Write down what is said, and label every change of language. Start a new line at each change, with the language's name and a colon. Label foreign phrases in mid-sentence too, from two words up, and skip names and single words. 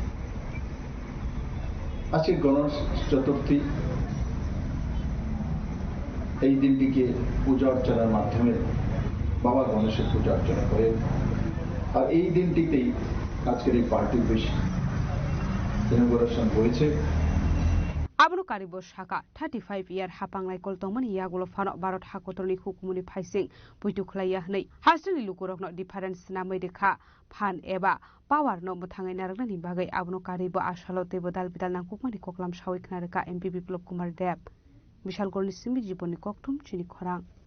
Bangla: আজকে গণেশ চতুর্থী, এই দিনটিকে পূজা অর্চনার মাধ্যমে বাবা গণেশের পূজা অর্চনা করে, আর এই দিনটিতেই আজকের এই পার্টি বেশ ইনগুরেশন হয়েছে।
Kok Borok: Abno karibo shaka 35 year hapanglai koltongmani yagulo fano barot hakotorni hukumuni phaising puitu khlaiya hnei hastani lukurokno difference namai dekha phan eba power no muthangai naraknani bagai abno karibo ashalo tebo dalbidal nangkukmani koklam sawi khnareka MP Biplop Kumar Deb Bishal Gorni Simbi Jiboni Koktum Chini Khorang